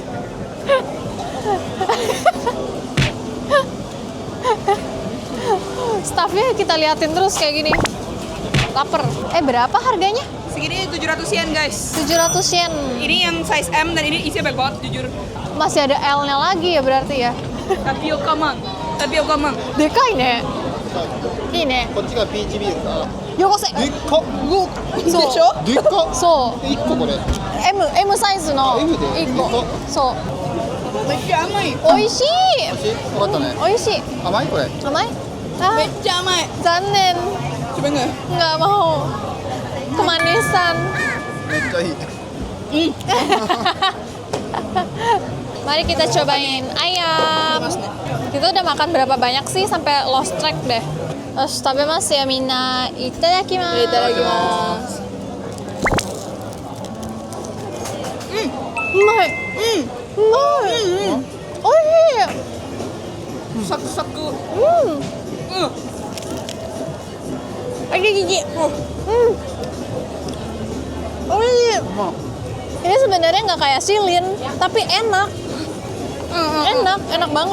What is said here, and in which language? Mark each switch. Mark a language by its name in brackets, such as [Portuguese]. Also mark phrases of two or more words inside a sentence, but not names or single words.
[Indonesian] Staffnya kita liatin terus kayak gini. Laper. Berapa harganya? Segini 700 yen guys. 700 yen. Ini yang size M dan ini isinya banyak banget jujur. Masih ada L-nya lagi ya berarti ya. Tapioka mang. Tapioka mang. [Japanese] でかいね. Ini. こっちがピーチビールだ。よこせ。でっか。うわ。そう。でしょ？でっか。そう。 1個これ。 M サイズの M で 1個。そう。めっちゃ甘い。美味しい。美味しい？分かったね。美味しい。甘いこれ。甘い？Ah, めっちゃ甘い。 Zanen. [Indonesian] Coba nggak? Nggak mau. Kemanisan. [Japanese] めっちゃいい。 [Indonesian] Mari kita cobain ayam. Kita udah makan berapa banyak sih sampai [English] lost track [Indonesian] deh. [Japanese] Terus 食べますやみんな. Itadakimasu. Itadakimasu. Umai. うまい。おいしい. Saku-saku. [Indonesian] Ada gigi. [Japanese] Oishii. [Indonesian] Ini sebenarnya nggak kayak silin, tapi enak. Enak banget.